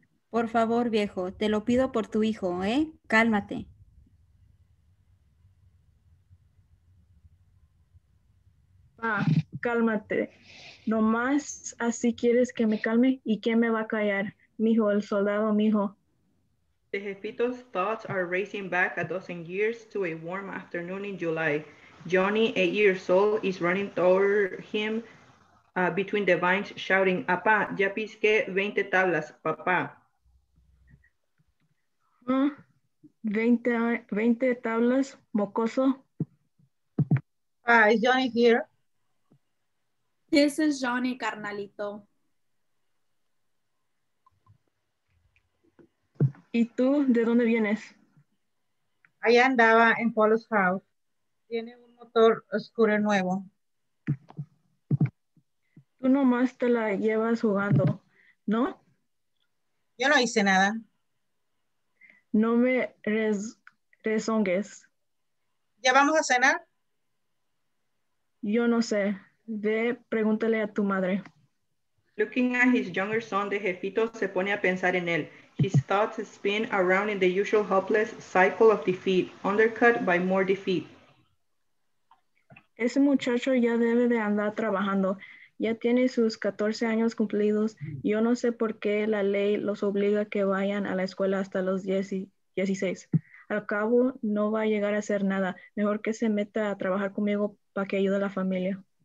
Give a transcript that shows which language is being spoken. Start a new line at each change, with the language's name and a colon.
Spanish: Por favor, viejo, te lo pido por tu hijo, ¿eh? Cálmate. Pa, cálmate. Nomás así quieres que me calme. ¿Y quién me va a callar? Mijo, el soldado, mijo.
English: The Jefito's thoughts are racing back a dozen years to a warm afternoon in July. Johnny, 8 years old, is running toward him between the vines, shouting,
Spanish: "Apá, ya pisqué 20 tablas, papá." Ah, 20 tablas, mocoso.
English: Is Johnny here? This is Johnny, carnalito.
Spanish: ¿Y tú de dónde vienes? Allá andaba en Polo's house. Tiene un motor oscuro nuevo. Tú nomás te la llevas jugando, ¿no? Yo no hice nada. No me rezongues. ¿Ya vamos a cenar? Yo no sé. Ve, pregúntale a tu madre.
English: Looking at his younger son, the Jefito
Spanish: se pone a pensar en él.
English: His thoughts spin around in the usual hopeless cycle of defeat, undercut by more defeat.
Spanish: Ese muchacho ya debe de andar trabajando. Ya tiene sus 14 años cumplidos. Yo no sé por qué la ley los obliga a que vayan a la escuela hasta los 16. Al cabo, no va a llegar a hacer nada. Mejor que se meta a trabajar conmigo para que ayude a la familia.